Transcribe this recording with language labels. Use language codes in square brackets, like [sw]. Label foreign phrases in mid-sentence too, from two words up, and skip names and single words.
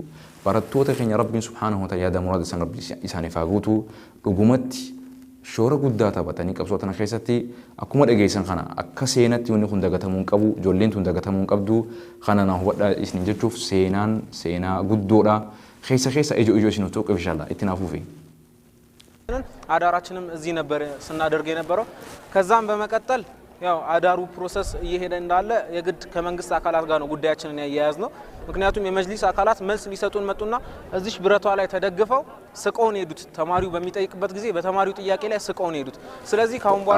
[om] Barattoota keenya rabbiin [ar] سبحانه وتعالى [om] yaada muraada san rabbi isaaniif haa guutu dhugumatti shoora guddaa taphatanii qabsoo tana keessatti akkuma dhageessan kana akka seenatti wanni kun dagatamuu qabu ijoolleen tun dagatamuu qabdu kana na hubadhaa isin jechuuf seenaa guddoodha keessa ijoo isin tokko inshallah itti naafuufi [am] አዳራችንም እዚህ ነበር ስናደርግ የነበረው። ከዛም በመቀጠል ያው አዳሩ ፕሮሰስ እየሄደ እንዳለ የግድ ከመንግስት አካላት ጋር ነው ጉዳያችንን ያያያዝ ነው። ምክንያቱም የመጅሊስ አካላት መልስ ሊሰጡን መጡና እዚህ ብረቷ ላይ ተደግፈው ስቀውን ሄዱት። ተማሪው በሚጠይቅበት ጊዜ በተማሪው ጥያቄ ላይ ስቀውን ሄዱት። ስለዚህ ካሁን በኋላ